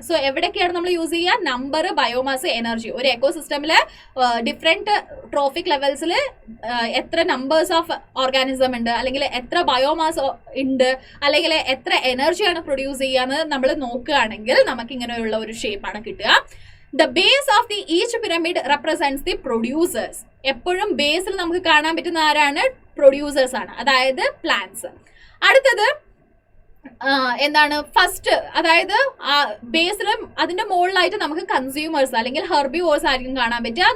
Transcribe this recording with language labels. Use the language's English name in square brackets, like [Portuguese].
[Malayalam] So എവിടെയൊക്കെയാണ് നമ്മൾ use ചെയ്യുക? Number, biomass, energy. ഒരു എക്കോസിസ്റ്റമിൽ ഡിഫറെന്റ് ട്രോഫിക് ലെവൽസിൽ എത്ര നമ്പേഴ്സ് ഓഫ് ഓർഗാനിസം ഉണ്ട്, അല്ലെങ്കിൽ എത്ര ബയോമാസ് ഉണ്ട്, അല്ലെങ്കിൽ എത്ര എനർജിയാണ് പ്രൊഡ്യൂസ് ചെയ്യാന്ന് നമ്മൾ നോക്കുകയാണെങ്കിൽ നമുക്ക് ഇങ്ങനെയുള്ള ഒരു ഷേപ്പാണ് കിട്ടുക. [English] The base of the each pyramid represents the producers. [Malayalam] എപ്പോഴും ബേസിൽ നമുക്ക് കാണാൻ പറ്റുന്ന ആരാണ്? പ്രൊഡ്യൂസേഴ്സ് ആണ്, അതായത് പ്ലാന്റ്സ്. അടുത്തത് എന്താണ്? ഫസ്റ്റ്, അതായത് ബേസിലും അതിന്റെ മുകളിലായിട്ട് നമുക്ക് കൺസ്യൂമേഴ്സ് അല്ലെങ്കിൽ ഹെർബിവോഴ്സ് ആയിരിക്കും കാണാൻ പറ്റുക.